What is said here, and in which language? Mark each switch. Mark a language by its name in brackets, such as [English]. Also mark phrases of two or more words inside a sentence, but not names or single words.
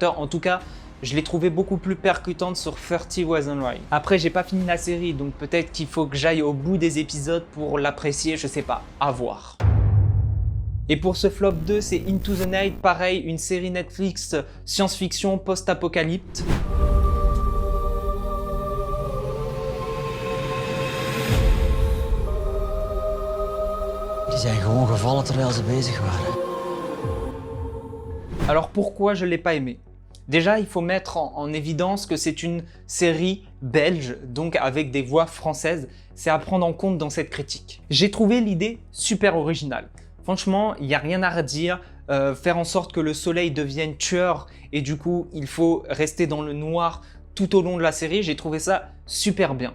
[French] En tout cas, je l'ai trouvée beaucoup plus percutante sur 30 Wasn't Right. Après, j'ai pas fini la série, donc peut-être qu'il faut que j'aille au bout des épisodes pour l'apprécier, je sais pas, à voir. Et pour ce flop 2, c'est Into the Night, pareil, une série Netflix science-fiction post-apocalypte. [Dutch] Die zijn gewoon gevallen terwijl ze bezig waren. [French] Alors pourquoi je l'ai pas aimé? Déjà, il faut mettre en évidence que c'est une série belge, donc avec des voix françaises. C'est à prendre en compte dans cette critique. J'ai trouvé l'idée super originale. Franchement, il n'y a rien à redire. Faire en sorte que le soleil devienne tueur et du coup, il faut rester dans le noir tout au long de la série, j'ai trouvé ça super bien.